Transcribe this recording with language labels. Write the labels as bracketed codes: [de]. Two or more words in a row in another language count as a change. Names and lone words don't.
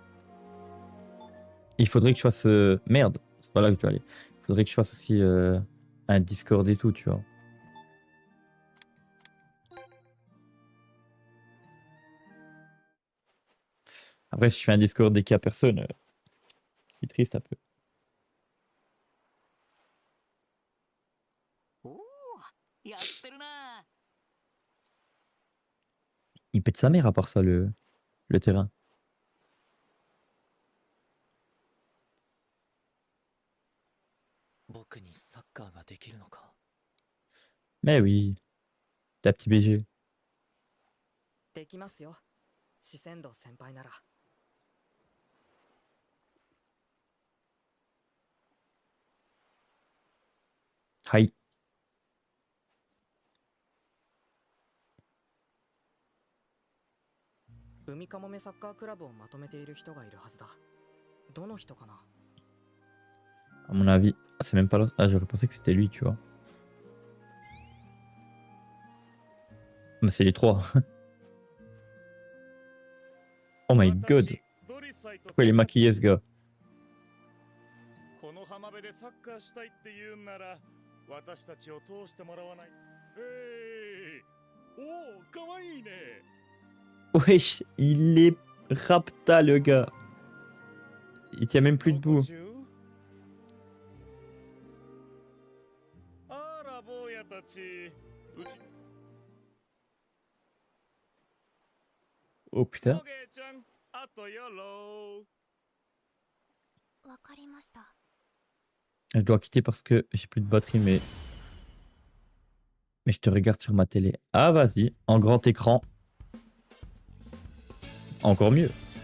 [fr] Il faudrait que je fasse... Merde, c'est pas là que tu vas aller. Il faudrait que je fasse aussi un Discord et tout, tu vois. Après, si je fais un Discord dès qu'il n'y a personne, c'est triste un peu. [ja] おお、やってるな。 [fr] Il pète sa mère à part ça, le terrain. [ja] 僕にサッカーができるのか。 [fr] Mais oui, ta petit BG. [ja] できますよ。四川道先輩なら。 Hi. 海かもめサッカークラブをまとめている人がいるはずだ。どの人かな。 [fr] À mon avis. Ah, c'est même pas là. Ah, j'aurais pensé que c'était lui, tu vois. Mais c'est les trois. [en] Oh my god. [fr] Pourquoi il est maquillé, ce gars? [ja] この浜辺でサッカーしたいって言うんなら私たちを通してもらわない。おお、かわいいね。 [fr] Wesh, il est rapta, le gars. Il tient même plus debout. [ja] あら、坊やたち。うち、 [fr] Oh putain. [ja] おげーちゃん、あとよろ。わかりました。 [fr] Je dois quitter parce que j'ai plus de batterie, mais je te regarde sur ma télé. Ah, vas-y, en grand écran. Encore mieux.